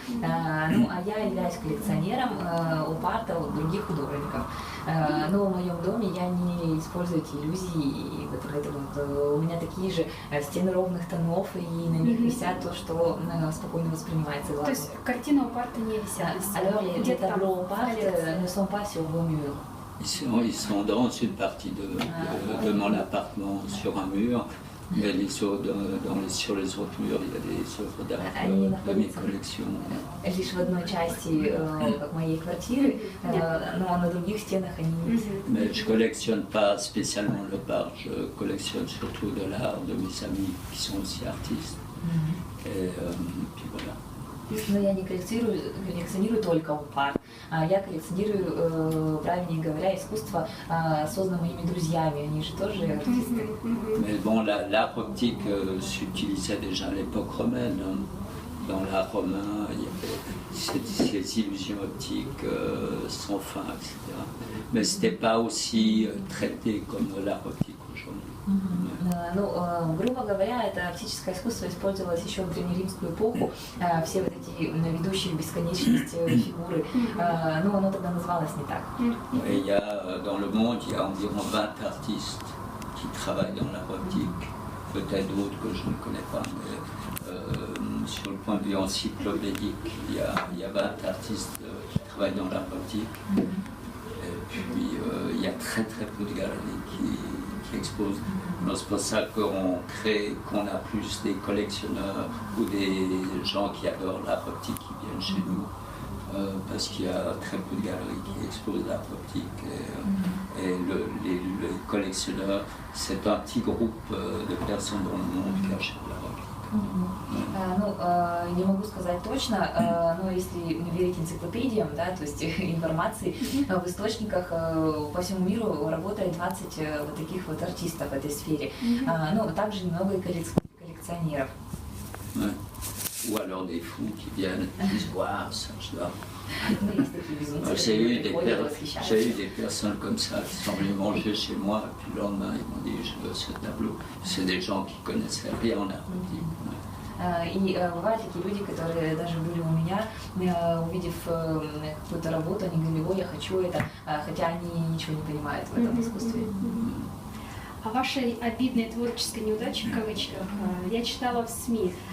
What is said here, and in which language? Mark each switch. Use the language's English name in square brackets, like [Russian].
[Russian] Ну, а я являюсь коллекционером оп-арта от других художников. Но в моем доме я не использую эти иллюзии. У меня такие же стены ровных тонов, и на них висят то, что спокойно воспринимается глазом. То есть картины оп-арта не висят на стенах? [French] Alors les tableaux op-art ne sont pas sur vos murs. Ils sont dans une partie de mon appartement, sur un mur. Mais sur les autres murs, il y a des œuvres d'art de mes collections. [Russian] Лишь в одной части моей квартиры, но на других стенах они есть. [French] Mais je collectionne pas spécialement le art, je collectionne surtout de l'art de mes amis qui sont aussi artistes. Et puis voilà. [Russian] Но я не коллекционирую только оп-арт, я коллекционирую, правильнее говоря, искусство, созданное моими друзьями. Они же тоже артисты. [French] Mais bon, l'art optique s'utilisait déjà à l'époque romaine. Dans l'art romain, il y avait ces illusions optiques sans fin, etc. Mais ce n'était pas aussi traité comme l'art optique aujourd'hui. [Russian] Ну, грубо говоря, это оптическое искусство использовалось еще в древнеримскую эпоху. Все вот эти ведущие в бесконечность фигуры, ну, оно тогда называлось не так. [French] Et il y a, dans le monde, il y a environ 20 artistes qui travaillent dans l'art optique. Peut-être d'autres que je ne connais pas, mais sur le point de vue encyclopédique, il y a 20 artistes qui travaillent dans l'art optique. Et puis il y a très très peu de galeries qui exposent. C'est pour ça qu'on a plus des collectionneurs ou des gens qui adorent l'art optique qui viennent chez nous. Parce qu'il y a très peu de galeries qui exposent l'art optique et les collectionneurs, c'est un petit groupe de personnes dans le monde qui achètent l'art optique. [Russian] Ну, не могу сказать точно, но если верить энциклопедиям, да, то есть информации, в источниках по всему миру работает 20 вот таких вот артистов в этой сфере. Ну, также немного и коллекционеров. [French] Ouais. Ou alors des fous qui viennent, qui disent waouh, ça je dois. J'ai eu des personnes comme ça qui sont venues manger chez moi, et puis le lendemain ils m'ont dit je veux ce tableau. C'est des gens qui connaissaient rien en art optique. [Russian] И бывают такие люди, которые даже были у меня, увидев какую-то работу, они говорили, ой, я хочу это, хотя они ничего не понимают в этом искусстве. О вашей обидной творческой неудаче, в кавычках, я читала в СМИ.